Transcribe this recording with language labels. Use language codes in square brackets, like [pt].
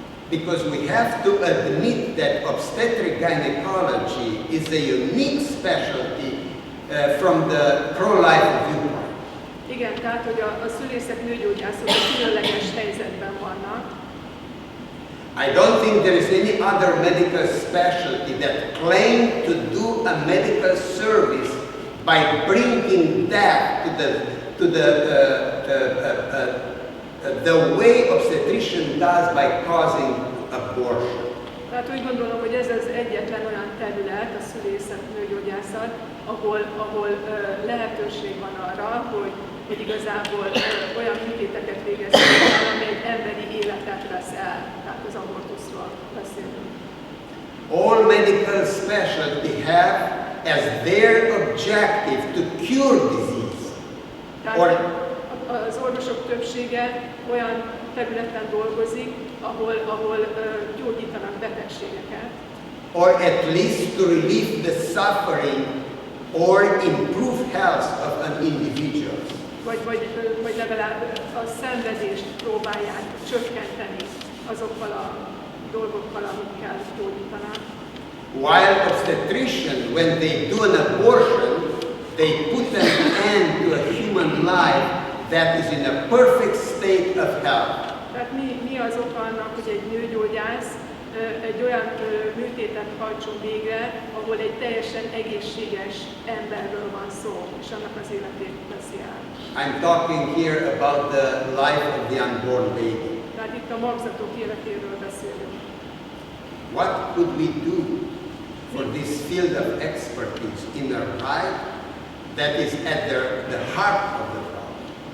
[en] Because we have to admit that obstetric gynecology is a unique specialty from the pro-life viewpoint. [hu] Igen, tehát, hogy a szülészek, nőgyógyászok különleges helyzetben vannak. [en] I don't think there is any other medical specialty that claims to do a medical service by bringing death to the way obstetrician does by causing abortion. [hu] Tehát úgy gondolom, hogy ez az egyetlen olyan terület, a szülészet, nőgyógyászat, ahol lehetőség van arra, hogy igazából olyan műtéteket végezzünk el, ami egy emberi életet vesz el. Tehát az abortuszról beszélünk. [en] All medical specialty have as their objective to cure disease. [hu] Tehát az orvosok többsége olyan területen dolgozik, ahol gyógyítanak betegségeket. [en] Or at least to relieve the suffering or improve health of an individual. [hu] Vagy legalább a szenvedést próbálják csökkenteni azokkal a dolgokkal, amikkel gyógyítanak. [en] While obstetricians, when they do an abortion, they put an end to a human life that is in a perfect state of health. [hu] Tehát mi az oka annak, hogy egy nőgyógyász egy olyan műtétet hajtson végre, ahol egy teljesen egészséges emberről van szó, és annak az életét veszi át. [en] I'm talking here about the life of the unborn baby. [hu] Tehát itt a magzatok életéről beszélünk. [en] What could we do for this field of expertise in our life that is at the heart of the problem?